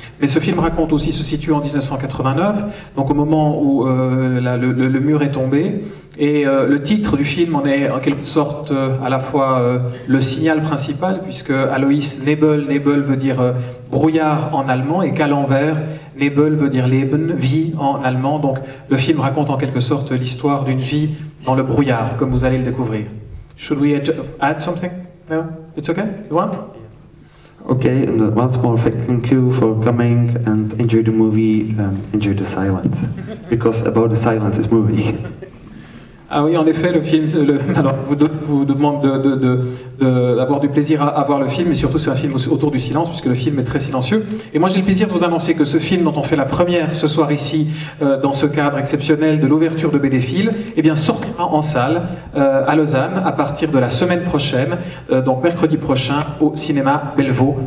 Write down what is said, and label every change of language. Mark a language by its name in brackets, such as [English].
[French] Mais ce film raconte aussi, se situe en 1989, donc au moment où le mur est tombé, et le titre du film en est en quelque sorte à la fois le signal principal, puisque Alois Nebel veut dire brouillard en allemand, et qu'à l'envers, Nebel veut dire Leben, vie en allemand. Donc le film raconte en quelque sorte l'histoire d'une vie dans le brouillard, comme vous allez le découvrir. [English] Should we add something? No? It's okay? You want? Okay, and once more thank you for coming and enjoy the movie and enjoy the silence, because about the silence is movie. [French] Ah oui, en effet, le film alors, vous demande d'avoir du plaisir à voir le film, et surtout c'est un film autour du silence, puisque le film est très silencieux. Et moi j'ai le plaisir de vous annoncer que ce film dont on fait la première ce soir ici, dans ce cadre exceptionnel de l'ouverture de BDFIL, eh bien sortira en salle à Lausanne à partir de la semaine prochaine, donc mercredi prochain au cinéma Bellevaux.